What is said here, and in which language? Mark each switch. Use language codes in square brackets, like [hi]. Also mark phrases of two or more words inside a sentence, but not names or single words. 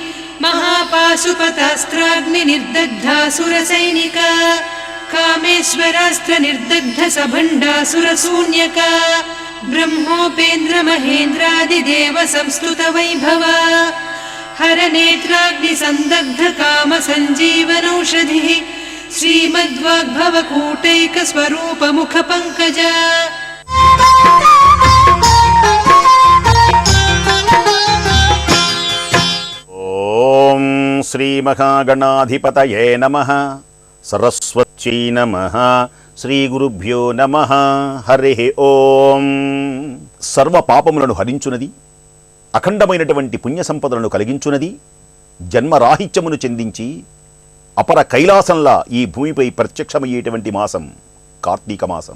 [sa] महापाशुपतास्त्राग्निर्दग्धासुरसैनिका कामेश्वरास्त्र निर्दग्ध सभण्डासुरशून्यका ब्रह्मोपेन्द्र महेन्द्रादिदेव संस्तुत वैभवा हरनेत्राग्नि संदग्ध काम संजीवनौषधिः श्रीमद्वाग्भवकूटैक स्वरूप मुख पंकजा। ओम श्री महागणाधिपतये नमः सरस्वत्यै नमः శ్రీ గురుభ్యో నమః హరి ఓం. [te] సర్వ పాపములను హరించునది, అఖండమైనటువంటి పుణ్య సంపదలను కలిగించునది, జన్మరాహిత్యమును చెందించి అపర కైలాసంలా ఈ భూమిపై ప్రత్యక్షమయ్యేటువంటి మాసం కార్తీక మాసం.